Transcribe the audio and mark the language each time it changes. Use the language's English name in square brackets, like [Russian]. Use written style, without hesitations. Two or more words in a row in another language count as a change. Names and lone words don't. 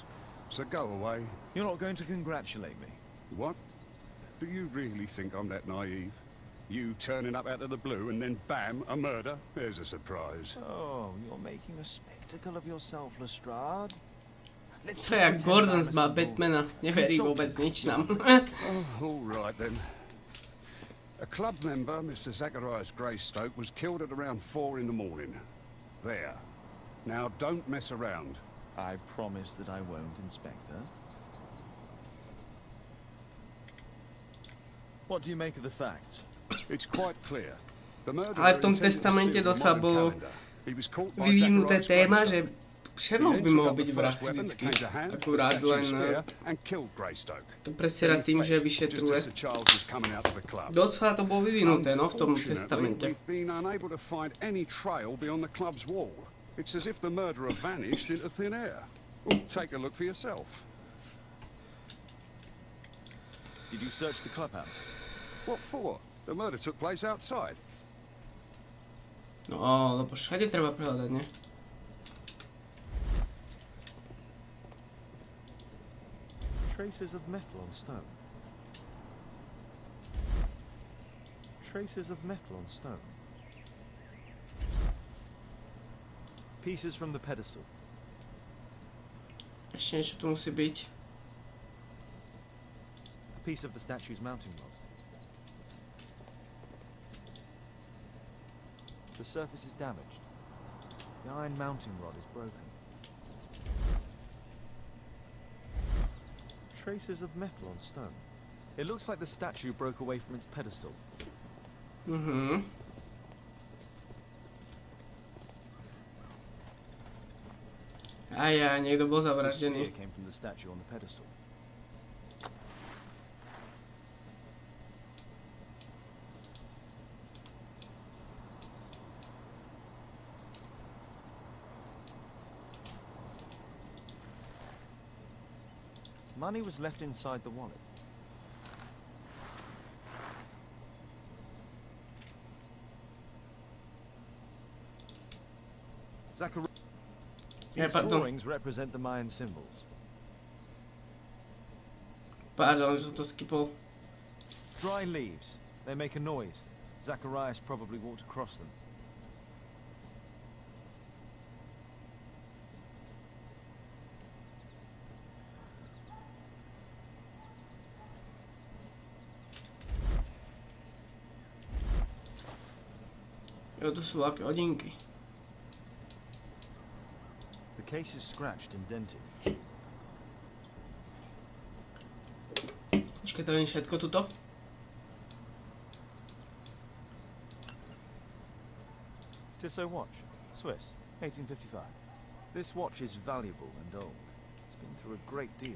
[English] So go away. You're not going to congratulate me? What? Do you really think I'm that naive? You turning up out of the blue and then bam, a murder? There's a surprise. Oh, you're making a spectacle of yourself, Lestrade. Let's [Slovak] To jak Gordon z Batmana. Neverí vôbec nič nám. [English] All right then. A club member, Mr. Zacharias Greystoke, was killed at around 4 in the morning. There. Now don't mess around. I promise that I won't, Inspector. What do you make of the facts? It's quite clear. The murderer [Slovak] Ale v tom [English] intended to [Slovak] testamente [English] steal the [Slovak] docela [English] modern [Slovak] bolo [English] calendar. He was caught by [Slovak] vyvinuté [English] Zacharias [Slovak] téma, [English] Greystoke. [Slovak] že Sherlock by mohol byť vrah vždycky. Akurát len to presiera tým, že vyšetruje. Docela to bolo vyvinuté, no, v tom testamente. [English] It's as if the murderer vanished into thin air. Take a look for yourself. Did you search the clubhouse? What for? The murder took place outside. [Slovak] No, lebo všade treba prehľadať, ne? [English] Traces of metal on stone. Traces of metal on stone. Pieces from the pedestal. [Slovak] Ešte niečo tu musí byť. [English] A piece of the statue's mounting rod. The surface is damaged. The iron mounting rod is broken. Traces of metal on stone. It looks like the statue broke away from its pedestal. [Slovak] Aj, niekto bol [English] The [Slovak] zavraždený. [English] spear came from the statue on the pedestal. Money was left inside the wallet. These drawings represent the Mayan symbols. [Slovak] Pardon, som to skipol. [English] Dry leaves. They make a noise. Zacharias probably walked across them. [Slovak] Jo, to sú aké hodinky. [English] The case is scratched and dented. [Slovak] Počkaj, to je všetko tuto? [English] Tissot watch, Swiss, 1855. This watch is valuable and old. It's been through a great deal.